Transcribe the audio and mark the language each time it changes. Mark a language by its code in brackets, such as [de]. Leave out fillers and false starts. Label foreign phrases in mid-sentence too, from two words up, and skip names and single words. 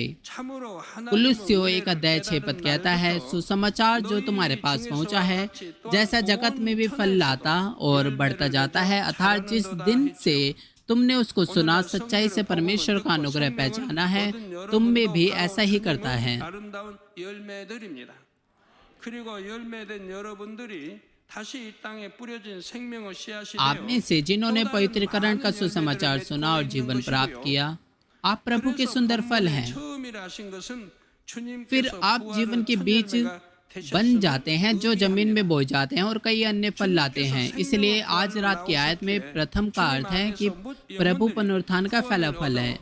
[hi] कुलुस्सियों 1:6 कहता है, सुसमाचार जो तुम्हारे पास पहुंचा है जैसा जगत में भी फल लाता और बढ़ता जाता है, अर्थात जिस दिन से तुमने उसको सुना, सच्चाई से परमेश्वर का अनुग्रह पहचाना है, तुम में भी ऐसा ही करता है। [ko] 그리고 열매된 여러분들이 다시 이 땅에 뿌려진 생명의 씨앗이 [hi] आप में से जिन्होंने पवित्रकरण का सुसमाचार सुना और जीवन प्राप्त किया, आप प्रभु के सुंदर फल हैं। फिर आप जीवन के बीज बन जाते हैं जो जमीन में बोए जाते हैं और कई अन्य फल लाते हैं। इसलिए आज रात की आयत में प्रथम का अर्थ है कि प्रभु पुनरुत्थान का पहला फल है।